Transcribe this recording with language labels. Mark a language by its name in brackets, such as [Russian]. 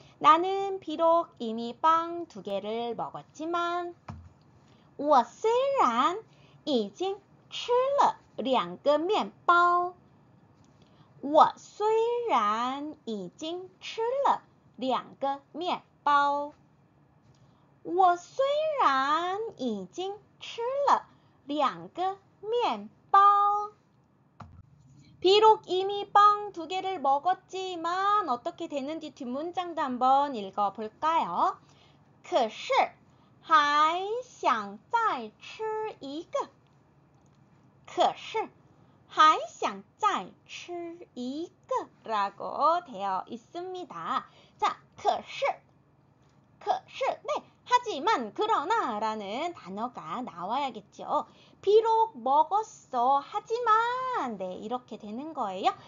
[Korean] 나는 비록 이미 빵 두 개를 먹었지만 [Chinese] 我虽然已经吃了两个面包我虽然已经吃了两个面包我虽然已经吃了两个面包 [Korean] 비록 이미 빵 두 개를 먹었지만 어떻게 되는지 뒷문장도 한번 읽어볼까요? [Chinese] 可是还想再吃一个可是还想再吃一个 [Korean] 라고 되어 있습니다. 자, 可是 네, 하지만 그러나 라는 단어가 나와야겠죠. 비록 먹었어 하지만 네, 이렇게 되는 거예요.